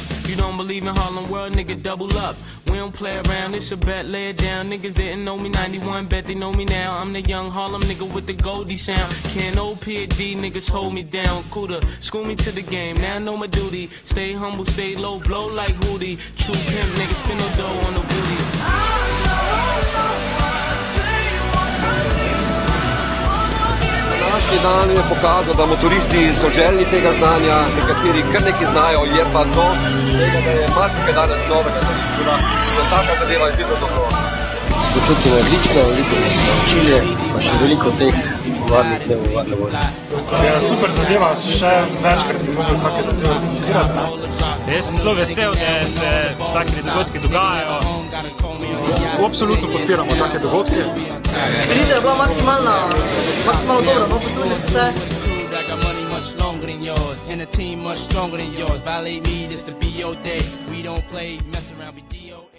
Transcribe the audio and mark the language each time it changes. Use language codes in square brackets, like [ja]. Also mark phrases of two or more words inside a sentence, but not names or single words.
[en] You don't believe in Harlem World, nigga, double up. We don't play around, it's a bet, lay it down. Niggas didn't know me 91, bet they know me now. I'm the young Harlem nigga with the Goldie sound. Can't OP a D, niggas hold me down. Cooler, school me to the game, now I know my duty. Stay humble, stay low, blow like Hootie. True pimp, niggas spin no dough on the booty. [sl] Današnji dan je pokazal, da motoristi so željni tega znanja, nekateri kar nekaj znajo, je pa to, da je marsikaj danes novega, da taka zadeva je zelo dobrodošla. Se počutimo odlično, veliko smo se naučili, pa še veliko teh varnih dnev, varne vožnje. Je super zadeva, še večkrat bi mogli take zadeve organizirati. Jaz sem zelo vesel, da se take dogodke dogajajo. Absolutno podpiramo take dogodke. Vidite, je bila maksimalno dobra, no potrudili ste se. [en] Much longer than yours, and a team much stronger than yours. Violate me, this will be your day. We don't play, mess around, be DOA.